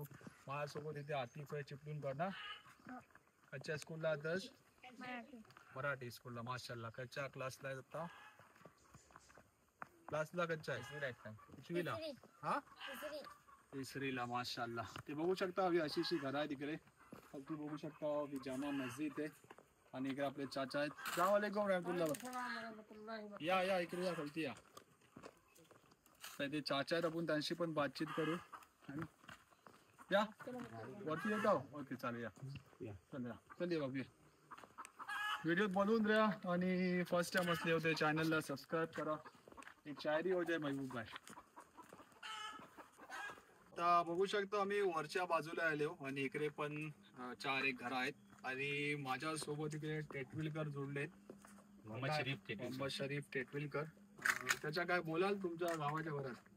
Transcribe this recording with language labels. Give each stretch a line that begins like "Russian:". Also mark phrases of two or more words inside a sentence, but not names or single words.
Marathi: माझ्यासोबत इथे आतिफ आहे चिपळूणकर ना. कच्च्या स्कूलला आदर्श मराठी स्कूलला. माशाल्लाह. कच्च्या क्लासला आहे आता. क्लासला कच्च्या आहे कितवीला? हा, तिसरीला. माशाल्लाह. ते बघू शकता अशी अशी घरं आहे तिकडे. तुम्ही बघू शकता जामा मस्जिद आहे, आणि इकडे आपले चाचा आहेत.
Arabic: السلام عليكم رحمة الله.
Marathi: या इकडे या, खालती या. ते चाचा आहेत, आपण त्यांशी पण बातचीत करू. या वरती येत आहो. ओके चालेल, या चल बाबू. व्हिडिओ बनवून द्या, आणि
English: first time
Marathi: असले होते चॅनलला सबस्क्राईब करा.
Hindi: एक शायरी हो जाए महबूब भाई.
Marathi: आता बघू शकतो आम्ही वरच्या बाजूला आलो, आणि इकडे पण 4 एक घरं आहेत, आणि माझ्या सोबत इकडे टेटविलकर जोडलेत. मोहम्मद शरीफ टेटविलकर. त्याच्या काय बोलाल तुमच्या गावाच्या घरात?